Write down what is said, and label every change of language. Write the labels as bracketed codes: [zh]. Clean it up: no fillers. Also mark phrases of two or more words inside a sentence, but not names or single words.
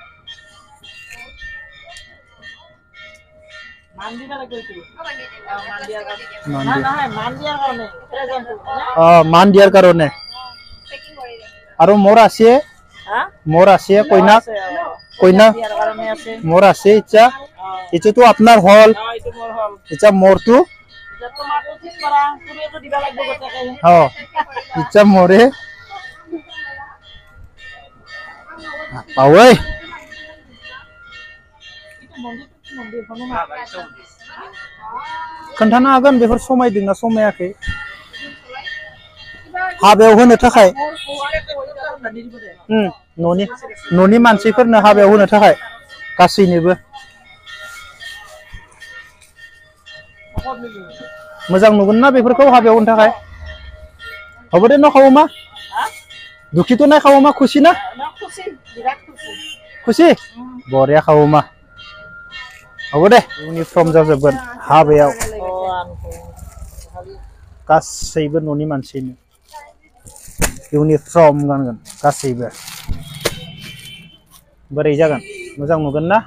[as] মান দিয়াৰ কাৰণে আৰু মোৰ আছে কইনা মোৰ আছে ইচ্ছা এটোতো আপোনাৰ হল ইচ্ছা মোৰটো ইচ্ছা মোৰে পাওই [brx] खोन्थानो हागोन बेफोर समायदोंना समायाखै हाबायाव होनो थाखाय न'नि मानसिफोरनो हाबायाव होनो थाखाय गासैनोबो मोजां नुगोन ना बेफोरखौ हाबायाव होनो थाखाय হ'ব दे न खावमा दुखिथ' नाय खावमा खुसि ना खुसि बरिया खावमा अब दे इउनिफर्म जाजोबगोन हाबायाव गासैबो न'नि मानसिनो इउनिफर्म गानगोन गासैबो बोरै जागोन मोजां नुगोन ना